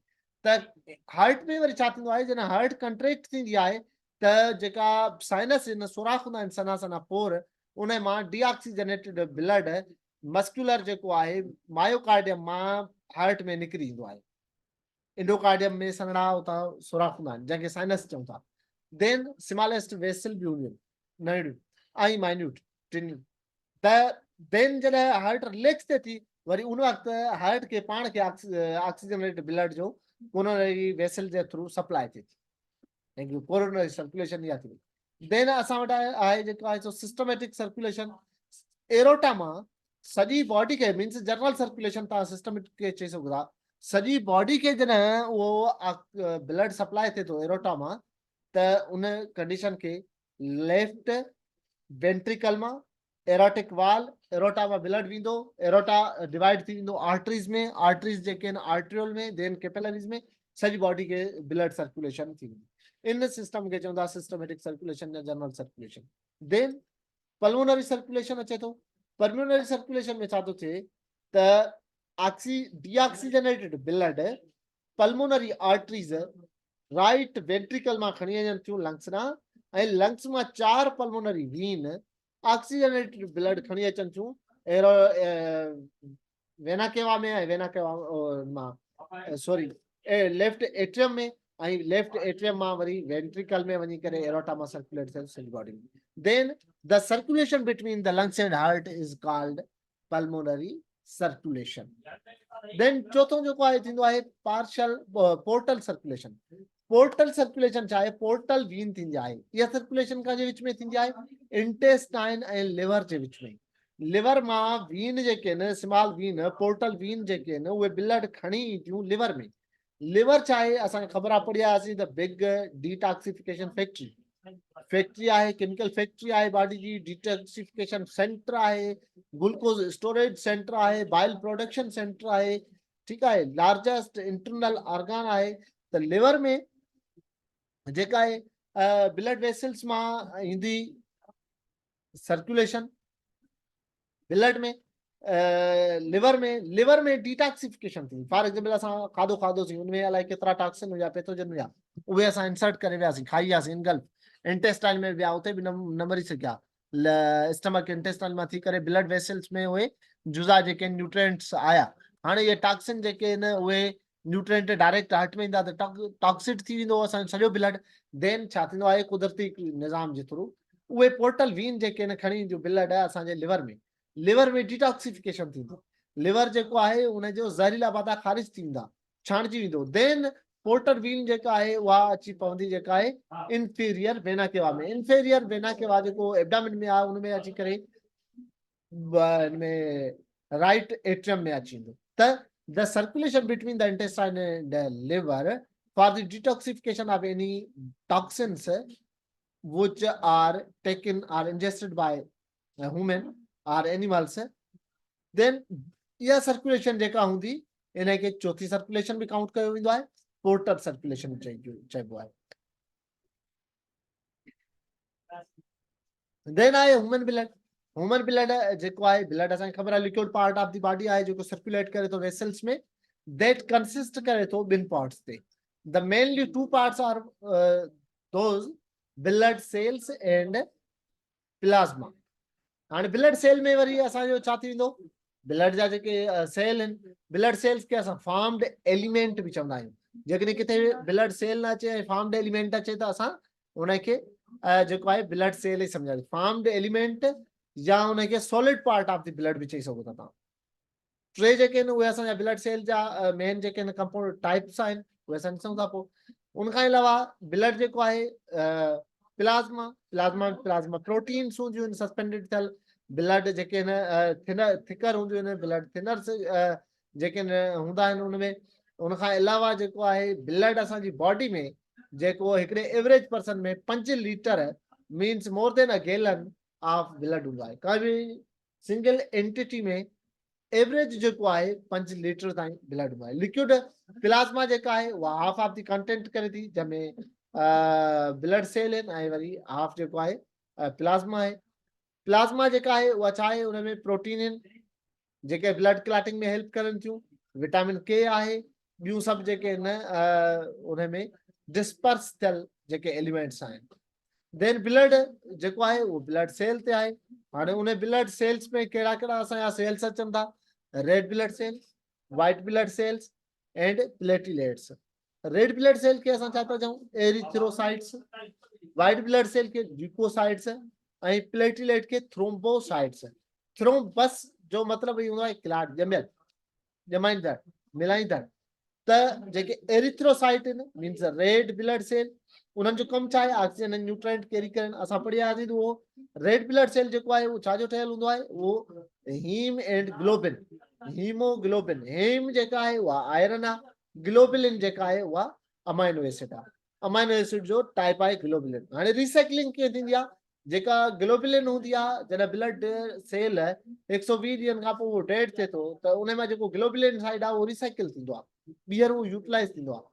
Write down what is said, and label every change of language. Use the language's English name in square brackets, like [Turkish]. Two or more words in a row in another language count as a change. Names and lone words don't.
[Sindhi] त हार्ट में वरी छा थींदो आहे, जॾहिं [English] heart contract [Sindhi] थींदी आहे त जेका साइनस आहिनि सुराख हूंदा आहिनि सन्हा सन्हा पोर, उन मां [English] deoxygenated blood muscular [Sindhi] जेको आहे मायोकार्डियम मां हार्ट में निकिरी ईंदो आहे। इंडोकार्डियम में सन्हड़ा उतां सुराख हूंदा आहिनि जंहिंखे साइनस चऊं था। [English] then smallest vessel [Sindhi] बि हूंदियूं आहिनि नंढियूं ऐं माइन्यूट टिनियूं। त देन जॾहिं [English] heart relax [Sindhi] थिए थी, वरी उन वक़्तु हार्ट खे पाण खे [English] oxygenated blood [Sindhi] जो [English] coronary vessel [Sindhi] जे [English] through supply [Sindhi] थिए थी, [English] coronary circulation [Sindhi] इहा थी वई। देन असां वटि आहे जेको आहे सो [English] systematic circulation. [Sindhi] एरोटा मां सॼी बॉडी खे [English] means general circulation [Sindhi] तव्हां सिस्टमेटिक खे चई सघो था। सॼी बॉडी खे जॾहिं उहो [English] blood supply [Sindhi] थिए थो एरोटा मां, त उन कंडीशन खे [English] left ventricle [Sindhi] मां [English] aortic wall, [Sindhi] एरोटा मां ब्लड वेंदो, [English] aorta divide [Sindhi] थी वेंदो आर्टरीज में, आर्टरीज जेके आहिनि आर्ट्रियोल में, [English] then capillaries [Sindhi] में, सॼी बॉडी खे [English] blood circulation [Sindhi] थी वेंदी। इन सिस्टम खे चवंदा [English] systematic circulation [Sindhi] या [English] general circulation. then pulmonary circulation [Sindhi] अचे थो। [English] pulmonary circulation [Sindhi] में छा थो थिए त [English] deoxygenated blood pulmonary arteries right ventricle [Sindhi] मां खणी अचनि थियूं लंग्स ॾांहुं, ऐं लंग्स मां [English] 4 pulmonary vein oxygenated blood [Sindhi] खणी अचनि थियूं [English] aero vena cava [Sindhi] में ऐं [English] vena cava [Sindhi] मां [English] sorry left atrium [Sindhi] में, ऐं [English] left atrium [Sindhi] मां वरी वेंट्रिकल में वञी करे एरोटा मां सर्कुलेट थियनि सॼी बॉडी में। [English] then the circulation between the lungs and heart is called pulmonary circulation. [Sindhi] देन चौथों जेको आहे थींदो आहे [English] partial portal circulation. portal circulation [Sindhi] छा आहे, [English] portal vein [Sindhi] थींदी आहे, इहा सर्कुलेशन काजे विच में थींदी आहे, इंटेस्टाइन ऐं लिवर जे विच में। लिवर मां वीन जेके आहिनि [English] small vein portal vein [Sindhi] जेके आहिनि उहे ब्लड खणी ईंदियूं लिवर में। लिवर छा आहे असांखे ख़बर आहे पढ़ी आयासीं [English] the big detoxification factory [Sindhi] आहे, [English] chemical factory [Sindhi] आहे, बॉडी जी [English] detoxification centre [Sindhi] आहे, [English] glucose storage centre [Sindhi] आहे, [English] bile production centre [Sindhi] आहे, ठीकु आहे, [English] largest internal organ [Sindhi] आहे। त लिवर में जेका आहे [English] blood vessels [Sindhi] मां ईंदी सर्कुलेशन, ब्लड में लिवर में डिटॉक्सिफिकेशन थी। [English] for example [Sindhi] असां खाधो खाधोसीं उनमें अलाए केतिरा टॉक्सिन हुया पैथोजन हुया, उहे असां इंसर्ट करे वियासीं, खाई वियासीं, [English] engulf intestine [Sindhi] में विया, उते बि न मरी सघिया, [English] stomach intestine [Sindhi] मां थी करे [English] blood vessels [Sindhi] में उहे जुज़ा जेके न्यूट्रिएंट्स आया। हाणे इहे टॉक्सिन जेके आहिनि उहे [English] nutrient direct heart [Sindhi] में ईंदा त टॉक्सिड थी वेंदो असांजो सॼो ब्लड। देन छा थींदो आहे कुदरती निज़ाम जे थ्रू उहे [English] portal vein [Sindhi] जेके आहिनि खणी ईंदियूं ब्लड असांजे लिवर में, लिवर में डिटॉक्सिफिकेशन थींदो, लिवर जेको आहे उनजो ज़हरीला मादा ख़ारिज थी वेंदा, छाणिजी वेंदो। [English] then portal vein [Sindhi] जेका आहे उहा अची पवंदी जेका आहे [English] inferior vena cava [Sindhi] में। [English] inferior vena cava [Sindhi] जेको एब्डामिन में आहे उनमें अची करे इनमें [English] right atrium [Sindhi] में अची वेंदो। [English] त the circulation between the intestine and liver for the detoxification of any toxins which are taken or ingested by human or animals, then [Sindhi] इहा सर्कुलेशन जेका हूंदी इन खे चौथी सर्कुलेशन बि काउंट कयो वेंदो आहे, पोर्टल सर्कुलेशन चइबो आहे। [English] देन आहे ह्यूमन ब्लड। human blood [Sindhi] जेको आहे ब्लड असांखे ख़बर आहे [English] liquid part of the body [Sindhi] आहे जेको सर्कुलेट करे थो वेसल्स में, [English] that consist [Sindhi] करे थो ॿिनि पार्ट्स ते। [English] the mainly two parts are those blood cells and plasma. [Sindhi] हाणे [English] blood cell [Sindhi] में वरी असांजो छा थी वेंदो, ब्लड जा जेके सेल आहिनि, [English] blood cells [Sindhi] खे असां [English] formed element [Sindhi] बि चवंदा आहियूं। जेकॾहिं किथे [English] formed cell [Sindhi] न अचे ऐं [English] formed element [Sindhi] अचे त असां उनखे जेको आहे [English] blood cell [Sindhi] ई सम्झाईंदासीं, [English] formed element [Sindhi] या उनखे [English] solid part of the blood [Sindhi] बि चई सघो था तव्हां। टे जेके आहिनि उहे असांजा [English] blood cell [Sindhi] जा मेन जेके आहिनि [English] compound types [Sindhi] आहिनि उहे असां ॾिसूं था। पोइ उनखां अलावा ब्लड जेको आहे [English] plasma proteins [Sindhi] हूंदियूं आहिनि सस्पेंडेड थियल, ब्लड जेके आहिनि थिकर हूंदियूं आहिनि, [English] blood thinners [Sindhi] जेके हूंदा आहिनि उनमें। उनखां अलावा जेको आहे ब्लड असांजी बॉडी में जेको हिकिड़े [English] average person [Sindhi] में [English] 5 litre means more than a gallon of blood [Sindhi] हूंदो आहे। का बि [English] single entity [Sindhi] में एवरेज जेको आहे 5 लीटर ताईं ब्लड हूंदो आहे। [English] liquid plasma [Sindhi] जेका आहे उहा [English] half of the content [Sindhi] करे थी, जंहिंमें [English] blood cell [Sindhi] आहिनि ऐं वरी हाफ जेको आहे प्लाज़्मा आहे। प्लाज़्मा जेका आहे उहा छा आहे, उन में प्रोटीन आहिनि जेके [English] blood clotting [Sindhi] में हेल्प करनि थियूं, [English] vitamin K [Sindhi] आहे, ॿियूं सभु जेके आहिनि उन में डिस्पर्स थियल जेके एलिमेंट्स आहिनि। देन ब्लड जेको आहे उहो [English] blood cell [Sindhi] ते आहे। हाणे उन [English] blood cells [Sindhi] में कहिड़ा कहिड़ा असांजा सेल्स अचनि था, [English] red blood cell, white blood cells and platelets. red blood cell [Sindhi] खे असां छा था चऊं, एरिथ्रोसाइट्स, [English] white blood cell [Sindhi] खे ल्यूकोसाइट्स ऐं प्लेटलेट खे थ्रोम्बोसाइट्स। थ्रोम्बस जो मतिलबु इहो हूंदो आहे क्लॉट, ॼमियल, ॼमाईंदड़, मिलाईंदड़। त जेके एरिथ्रोसाइट आहिनि [English] means red blood cell, [Sindhi] उन्हनि जो कमु छा आहे, ऑक्सीजन ऐं न्यूट्रिएंट कैरी करनि। असां पढ़ियासीं त उहो [English] red blood cell [Sindhi] जेको आहे उहो छाजो ठहियल हूंदो आहे, उहो [English] heme and globin, hemoglobin. [Sindhi] हीम जेका आहे उहा आयरन आहे, ग्लोबुलिन जेका आहे उहा [English] amino acid [Sindhi] आहे। [English] amino acid [Sindhi] जो टाइप आहे ग्लोबुलिन। हाणे रिसाइक्लिंग कीअं थींदी आहे, जेका ग्लोबुलिन हूंदी आहे, जॾहिं [English] blood cell [Sindhi] 120 ॾींहंनि खां पोइ उहो डेड थिए थो, त उन मां जेको [English] globulin side [Sindhi] आहे उहो रिसाइकिल थींदो आहे, ॿीहर उहो यूटिलाइज़ थींदो आहे।